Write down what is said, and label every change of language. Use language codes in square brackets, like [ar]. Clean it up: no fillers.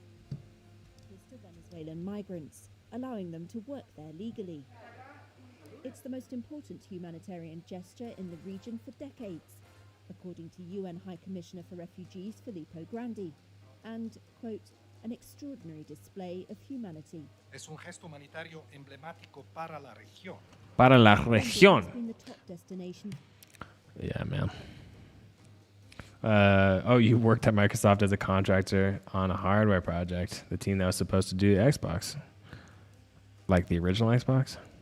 [en] To Venezuelan migrants, allowing them to work there legally. It's the most important humanitarian gesture in the region for decades, according to UN High Commissioner for Refugees Filippo Grandi, and, quote, an extraordinary display of humanity. [es] Es un gesto humanitario emblemático para la región. Para la región. [en] It's been the top destination. Yeah, man. You worked at Microsoft as a contractor on a hardware project, the team that was supposed to do Xbox. Like the original Xbox?